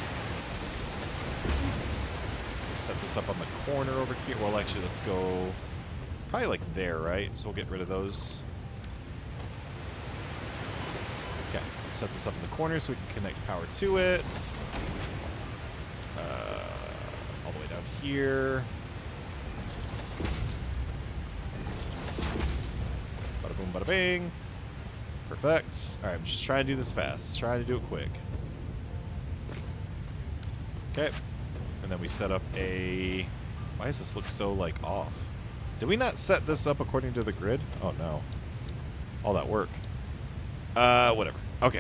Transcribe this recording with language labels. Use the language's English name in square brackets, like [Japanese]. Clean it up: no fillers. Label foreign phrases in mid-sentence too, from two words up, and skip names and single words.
[English] Set this up on the corner over here. Well, actually, let's go probably like there, right? So we'll get rid of those. Okay, set this up in the corner so we can connect power to it. All the way down here. Bada boom, bada bing. Perfect. All right, I'm just trying to do this fast. Trying to do it quick. Okay. And then we set up a... Why does this look so, like, off? Did we not set this up according to the grid? Oh, no. All that work. Whatever. Okay.